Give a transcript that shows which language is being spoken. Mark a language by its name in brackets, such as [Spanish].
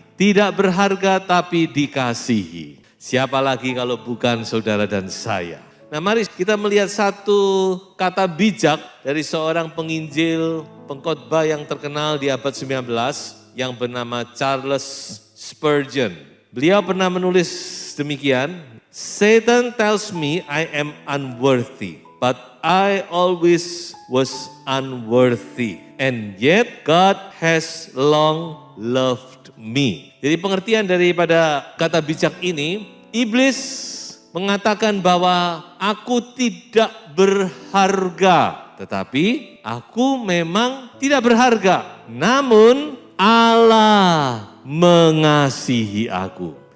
[Indonesian] Tidak berharga tapi dikasihi. Siapa lagi kalau bukan saudara dan saya. Nah mari kita melihat satu kata bijak dari seorang penginjil, pengkhotbah yang terkenal di abad 19 yang bernama Charles Spurgeon. Beliau pernah menulis demikian, [English] Satan tells me I am unworthy, but I always was unworthy. And yet God has long loved me. [Indonesian] Jadi pengertian daripada kata bijak ini, iblis mengatakan bahwa aku tidak berharga. Tetapi aku memang tidak berharga. Namun Allah mengasihi aku.